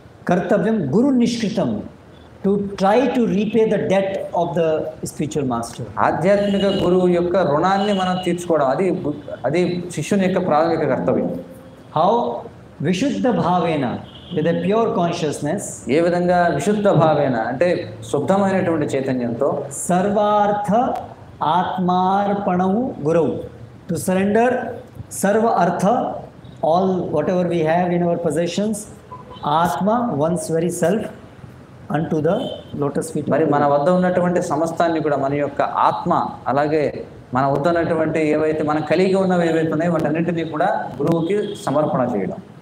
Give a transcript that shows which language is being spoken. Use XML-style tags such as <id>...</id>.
<sa>కర్తవ్యం గురు నిష్కృతం,</sa> <en>to try to repay the debt of the spiritual master.</en> <te>ఆధ్యాత్మిక గురువు యొక్క రుణాన్ని మనం తీర్చుకోవడం అది శిష్యుని యొక్క ప్రాథమిక కర్తవ్యం.</te> <en>How?</en> <sa>విశుద్ధ భావేన,</sa> <en>with a pure consciousness.</en> <te>ఏ విధంగా? విశుద్ధ భావేన అంటే శుద్ధమైనటువంటి చైతన్యంతో.</te> <sa>సర్వార్థ ఆత్మార్పణము గురవు,</sa> <en>to surrender sarva artha, all whatever we have in our possessions, atma, one's very self, unto the lotus feet.</en> <te>మరి మన వద్ద ఉన్నటువంటి సమస్తాన్ని కూడా మన యొక్క ఆత్మ, అలాగే మన వద్ద ఉన్నటువంటి ఏవైతే మనం కలిగి ఉన్నవి ఏవైతే ఉన్నాయో వాటన్నింటినీ కూడా గురువుకి సమర్పణ చేయడం.</te>